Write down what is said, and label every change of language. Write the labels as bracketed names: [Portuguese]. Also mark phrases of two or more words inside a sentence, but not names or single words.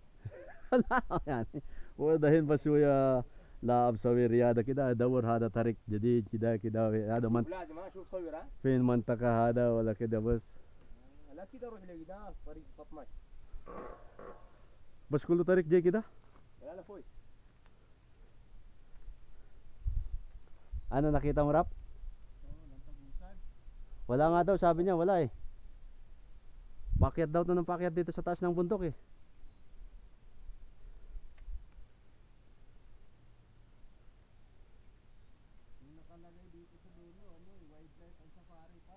[Arabic] لا يعني ودهين بس شوية لا بسوي رياضة كده ادور هذا طريق جديد كده كده هذا لازم اشوف صور ها؟ فين منطقة هذا ولا كده بس. لا كده اروح لقدام طريق 12 بس كله طريق جاي كده. لا لا كويس. [Filipino] Ano nakita mo Rap? Wala nga daw sabi niya, wala eh. Pakyat daw to ng pakyat dito sa taas ng bundok eh. Nakalagay dito sa dulo, ano, [English] wildlife and safari park.